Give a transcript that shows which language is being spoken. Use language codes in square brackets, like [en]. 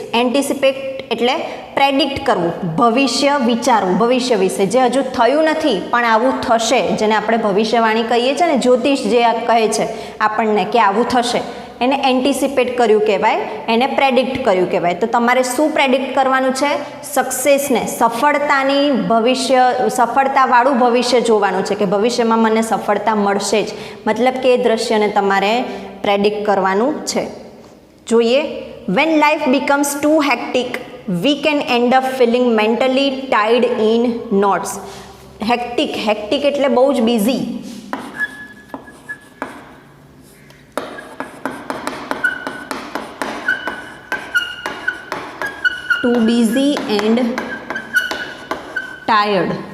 [gu] Anticipate એટલે predict કરવું, ભવિષ્ય વિચારવું, ભવિષ્ય વિશે જે હજુ થયું નથી પણ આવું થશે, જેને આપણે ભવિષ્યવાણી કહીએ છીએ ને, જ્યોતિષ જે કહે છે આપણને કે આવું થશે, એને એન્ટિસિપેટ કર્યું કહેવાય, એને પ્રેડિક્ટ કર્યું કહેવાય. તો તમારે શું પ્રેડિક્ટ કરવાનું છે? સક્સેસને, સફળતાની ભવિષ્ય, સફળતાવાળું ભવિષ્ય જોવાનું છે કે ભવિષ્યમાં મને સફળતા મળશે જ. મતલબ કે એ દ્રશ્યને તમારે પ્રેડિક્ટ કરવાનું છે. જોઈએ. [en] When life becomes too hectic, we can end up feeling mentally tied in knots. [gu] Hectic એટલે બહુ જ busy. [en] Too busy and tired.